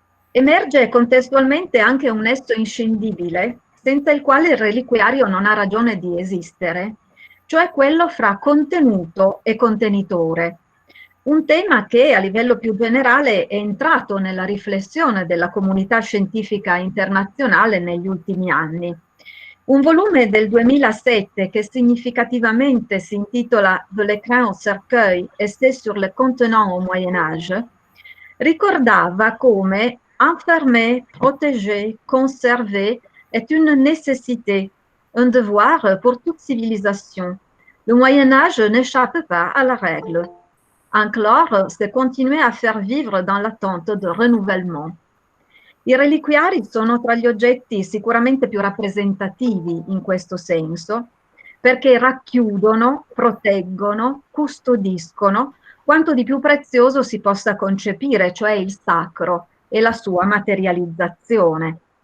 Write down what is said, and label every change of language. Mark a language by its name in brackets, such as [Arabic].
[Italian] Emerge contestualmente anche un nesso inscindibile, senza il quale il reliquiario non ha ragione di esistere, cioè quello fra contenuto e contenitore. Un tema che a livello più generale è entrato nella riflessione della comunità scientifica internazionale negli ultimi anni. Un volume del 2007 che significativamente si intitola [French] De l'écran au cercueil, essai sur le contenants au Moyen Âge, [Italian] ricordava come [French] enfermer, protéger, conserver est une nécessité, un devoir pour toute civilisation. Le Moyen Âge n'échappe pas à la règle. Enclore, c'est continuer à faire vivre dans l'attente de renouvellement. [Italian] I reliquiari sono tra gli oggetti sicuramente più rappresentativi in questo senso, perché racchiudono, proteggono, custodiscono quanto di più prezioso si possa concepire, cioè il sacro e la sua materializzazione.